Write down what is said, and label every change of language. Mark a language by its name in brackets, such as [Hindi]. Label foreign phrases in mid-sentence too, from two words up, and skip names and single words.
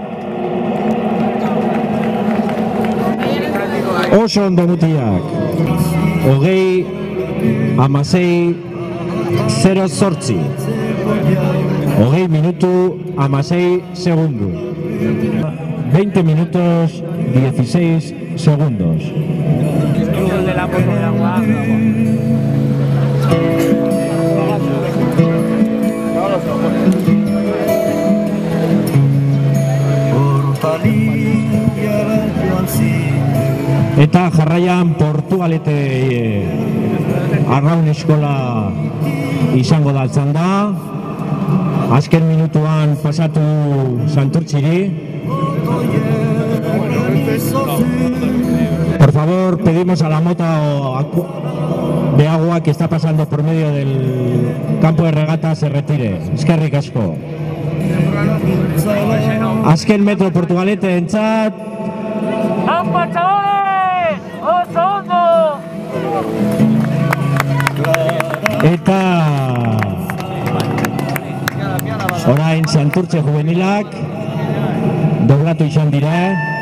[Basque] Oso ondo mutiak. 20:06:08. 20 minutu 16 segundu. [Spanish] 20 minutos 16 segundos. el de la moto de agua. [Basque] Eta jarraian Portugalete Arraun Eskola izango da altzanda. Azken minutuan pasatu Santurtziri. [Spanish] Por favor, pedimos a la moto de agua que está pasando por medio del campo de regata se retire. [Basque] Eskerrik asko. Azken metro Portugalete entzat. ¡Ampa, chavales! ¡Oso hondo! Eta orain Santurtze juvenilak doblatu izan dira.